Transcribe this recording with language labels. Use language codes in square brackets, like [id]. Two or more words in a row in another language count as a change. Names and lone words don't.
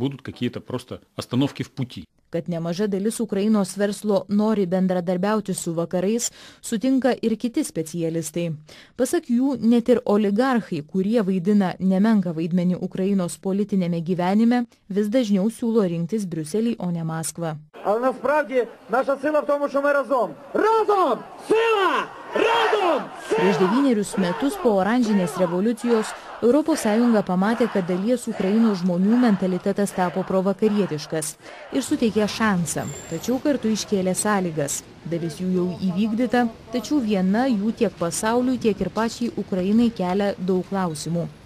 [lt] Kad nemaža dalis Ukrainos verslo nori bendradarbiauti su vakarais, sutinka ir kiti specialistai. Pasak jų, net ir oligarchai, kurie vaidina nemenką vaidmenį Ukrainos politinėme gyvenime, vis dažniau siūlo rinktis Briuselį, o ne Maskvą. [uk] Але насправді наша сила в тому, що ми разом. Разом! Сила! Разом! [lt] Prieš 9 metus po oranžinės revoliucijos ES pamatė, kad dalies Ukrainos žmonių mentalitetas tapo provakarietiškas ir suteikė šansą, tačiau kartu iškėlė sąlygas. Dalis jų jau įvykdyta, tačiau viena jų tiek pasauliui, tiek ir pačiai Ukrainai kelia daug klausimų.